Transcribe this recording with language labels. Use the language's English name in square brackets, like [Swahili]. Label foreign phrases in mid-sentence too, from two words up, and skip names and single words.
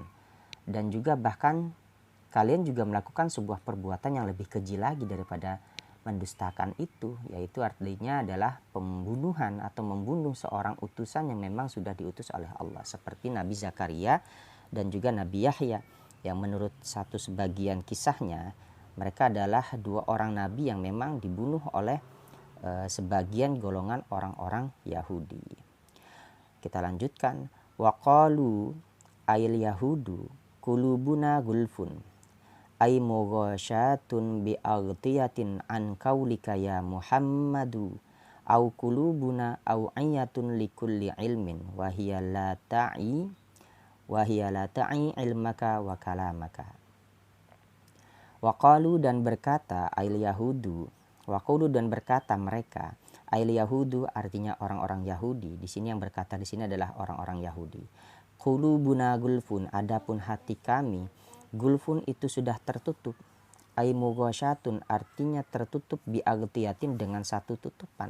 [Indonesian] Dan juga bahkan kalian juga melakukan sebuah perbuatan yang lebih keji lagi daripada mendustakan itu, yaitu artinya adalah pembunuhan atau membunuh seorang utusan yang memang sudah diutus oleh Allah, seperti Nabi Zakaria dan juga Nabi Yahya, yang menurut satu sebagian kisahnya mereka adalah dua orang nabi yang memang dibunuh oleh sebagian golongan orang-orang Yahudi. Kita lanjutkan, [Arabic] وقالوا أي اليهود قلوبنا غلف أي مغشاة بأغطية عن قولك يا محمد أو قلوبنا أوعية لكل علم وهي لا تعي علمك وكلامك. وقالوا [Indonesian] dan berkata [Arabic] أي اليهود, وقالوا [Indonesian] dan berkata mereka, [Arabic] أي اليهود [Indonesian] artinya orang-orang Yahudi. Di sini yang berkata di sini adalah orang-orang Yahudi. [Arabic] قلوبنا غلف, [Indonesian] adapun hati kami gulfun itu sudah tertutup. [Arabic] أي مغشاة [Indonesian] artinya tertutup [Arabic] بأغطية [Indonesian] dengan satu tutupan.